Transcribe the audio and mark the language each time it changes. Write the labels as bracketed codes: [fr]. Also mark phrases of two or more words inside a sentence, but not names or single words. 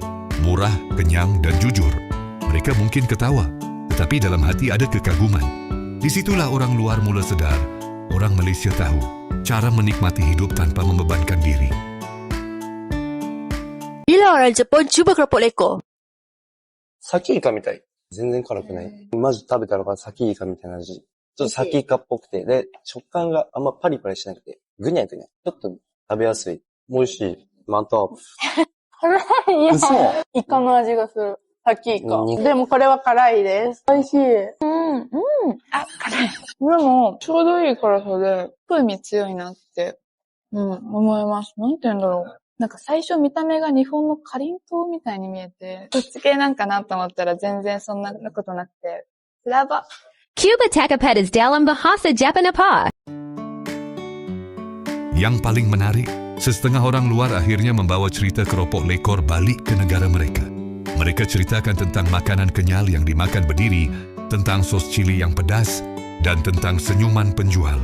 [ms] Murah, kenyang, dan jujur. Mereka mungkin ketawa, tetapi dalam hati ada kekaguman. Disitulah orang luar mula sedar, orang Malaysia tahu cara menikmati hidup tanpa membebankan diri. Bila orang Jepun cuba keropok lekor? [ja] サキイカみたい。全然辛くない。まず食べたのがサキイカみたいな味。ちょっとサキイカっぽくて、で、食感があんまパリパリしなくて、ぐにゃぐにゃ。ちょっと食べやすい。美味しい。マント辛いよ。嘘。イカの味がする。サキイカうん。でもこれは辛いです。美味しい。あ、辛い。でも、ちょうどいい辛さで、風味強いなって、思います。なんて言うんだろう。なんか最初見た目が日本のかりんとうみたいに見えて、そっち系なんかなと思ったら全然そんなことなくて、やば。 [ms] Cuba Takapad is dalam bahasa Jepang apa? Yang paling menarik, setengah orang luar akhirnya membawa cerita keropok lekor balik ke negara mereka. Mereka ceritakan tentang makanan kenyal yang dimakan berdiri, tentang sos cili yang pedas, dan tentang senyuman penjual.